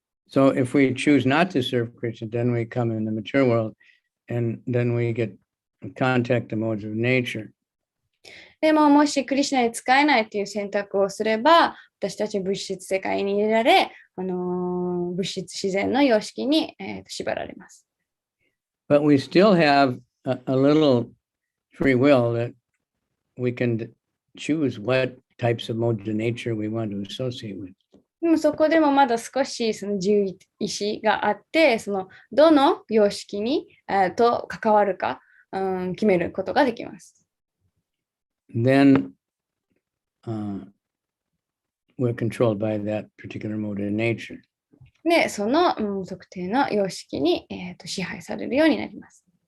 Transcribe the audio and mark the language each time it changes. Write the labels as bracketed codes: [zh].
[en] So if we choose not to serve Krishna, then we come in the mature world and then we get contact the modes of nature. [ja] でももしクリシュナに使えないという選択をすれば、私たち物質世界に入れられ、物質自然の様式に、縛られます。 [en] But we still have a little free will that we can choose what types of modes of nature we want to associate with. [ja] でもそこでもまだ少しその自由意志があって、そのどの様式に、と関わるか、決めることができます。 [en] Then we're controlled by that particular mode of nature. [ja] で、その、特定の様式に、支配されるようになります。